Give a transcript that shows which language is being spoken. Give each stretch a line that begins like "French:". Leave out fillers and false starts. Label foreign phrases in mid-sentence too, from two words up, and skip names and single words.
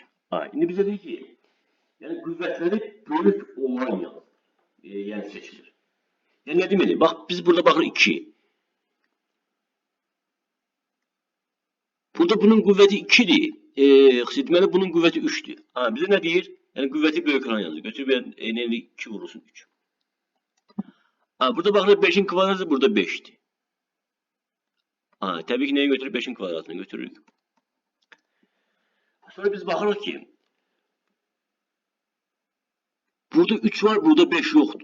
Azerbaijani: İndi bizə deyir ki, yəni qüvvətləri böyük olan yəni seçilir. Yəni nə deməkdir? Bax, biz burada baxırıq 2. Burada bunun qüvvəti 2'dir. Deməli bunun qüvvəti 3'dür. Bizə nə deyir?
Turkish: Yani kuvveti büyük olan yazıyor.
Azerbaijani: Götür bir neydi? 2 vurulsun 3. Ha, burada bakın 5'in kvadratı burada 5'ti. Ha, tabii ki neye götürür? 5'in kvadratını götürürük.
Turkish: Sonra biz bakarız ki burada 3 var, burada 5 yoktu.